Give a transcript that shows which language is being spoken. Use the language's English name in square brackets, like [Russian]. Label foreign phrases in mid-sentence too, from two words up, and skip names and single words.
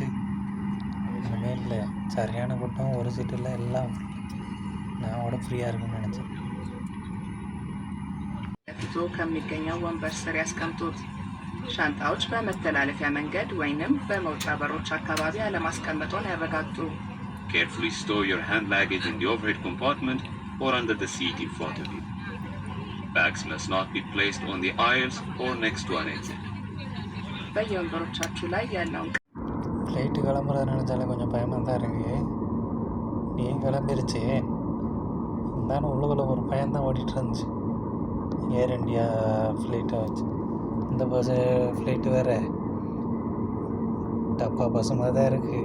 [Tamil] ஒன்றுமே இல்லை, சரியான கூட்டம், ஒரு சீட்டில் எல்லாம் நான் கூட ஃப்ரீயாக இருக்குன்னு நினச்சேன். [Amharic] ከሚገኘው ወንበር ስር ያስቀምጡት። ሻንጣዎች በመተላለፊያ መንገድ ወይንም በመውጫ በሮች አካባቢ አለማስቀመጡን ያረጋግጡ። [English] Carefully store your hand luggage in the overhead compartment or under the seat in front of you. Bags must not be placed on the aisles or next to an exit. [Amharic] በየወንበሮቻችሁ ላይ ያለውን [Tamil] ஃப்ளைட்டு கிளம்புறத நினச்சாலே கொஞ்சம் பயமாக தான் இருக்குது. நீ கிளம்பிருச்சு இருந்தாலும் உள்ளுக்குள்ள ஒரு பயம்தான் ஓடிட்டு இருந்துச்சு. ஏர் இண்டியா ஃப்ளைட்டை வச்சு இந்த பஸ்ஸு ஃப்ளைட்டு வேறு டப்பா பஸ்ஸு மாதிரி தான் இருக்குது.